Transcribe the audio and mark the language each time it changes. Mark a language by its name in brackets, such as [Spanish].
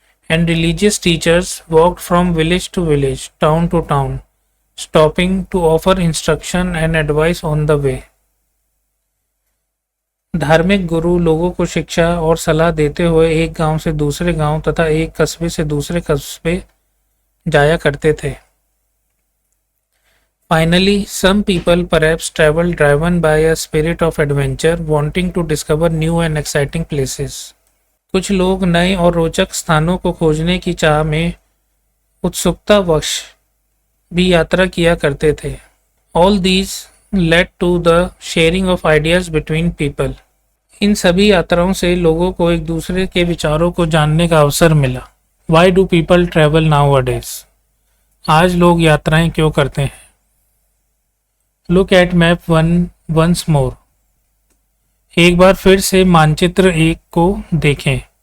[English] And religious teachers walked from village to village, town to town, stopping to offer instruction and advice on the way. [Hindi] धार्मिक गुरु लोगों को शिक्षा और सलाह देते हुए एक गांव से दूसरे गांव तथा एक कस्बे से दूसरे कस्बे जाया करते थे। [English] Finally, some people perhaps traveled driven by a spirit of adventure, wanting to discover new and exciting places. [Hindi] कुछ लोग नए और रोचक स्थानों को खोजने की चाह में उत्सुकतावश भी यात्रा किया करते थे। [English] All these led to the sharing of ideas between people. [Hindi] इन सभी यात्राओं से लोगों को एक दूसरे के विचारों को जानने का अवसर मिला। [English] Why do people travel nowadays? [Hindi] आज लोग यात्राएं क्यों करते हैं? [English] Look at map 1 once more. [Hindi] एक बार फिर से मानचित्र 1 को देखें।